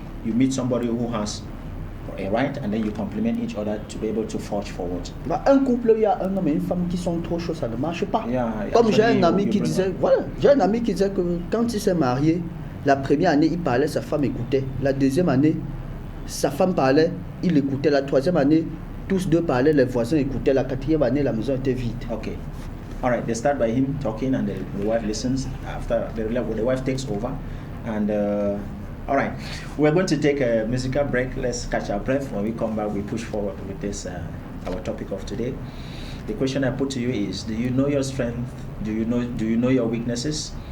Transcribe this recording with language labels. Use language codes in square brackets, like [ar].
[en] You meet somebody who has a right, and then you complement each other to be able to forge forward. [fr] Un couple, il y a un homme et une femme qui sont trop chauds, ça ne marche pas. [en] Yeah, [fr] comme j'ai un ami qui disait, que quand il s'est marié, la première année il parlait, sa femme écoutait. La deuxième année, sa femme parlait, il écoutait. La troisième année, tous deux parlaient, les voisins écoutaient. La quatrième année, la maison était vide. [en] Okay. All right. They start by him talking, and the wife listens. After the wife takes over, and all right, we're going to take a musical break. Let's catch our breath. When we come back, we push forward with this our topic of today. The question I put to you is: do you know your strength? Do you know your weaknesses?